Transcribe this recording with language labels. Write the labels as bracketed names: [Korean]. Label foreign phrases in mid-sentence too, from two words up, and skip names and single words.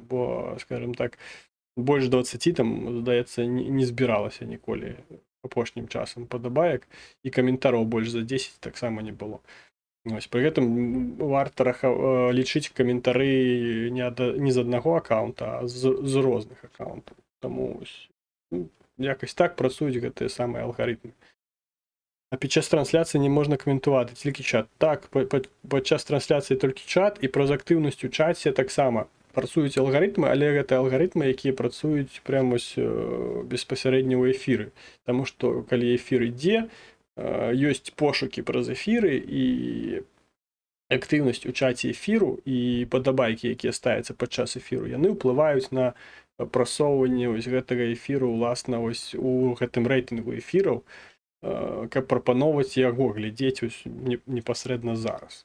[Belarusian] Бо, скажем так, больш 20 там, здаецца, не збіралася ніколі апошнім часам падабаек, і каментароў больш за 10 таксама не было. Пры гэтым варта лічыць каментары не з аднаго аккаунта, а з розных аккаунтаў. Таму якось так працуюць гэтыя самыя алгарытмы. [Ukrainian] А підчас трансляції не можна коментувати, тільки чат. Так, падчас трансляції тільки чат, і праз активність у чаті так само. [Belarusian] Працуюць алгарытмы, але гэта алгарытмы, якія працуюць прямо безпасярэдня ў эфіры. Таму што калі эфір ідзе, ёсць пошукі праз эфіры і актыўнасць у чаце эфіру і падабайкі, якія ставяцца падчас эфіру, яны ўплываюць на прасоўванне гэтага эфіру уласна у гэтым рэйтынгу эфіраў, каб прапаноўваць яго глядзець непасрэдна зараз.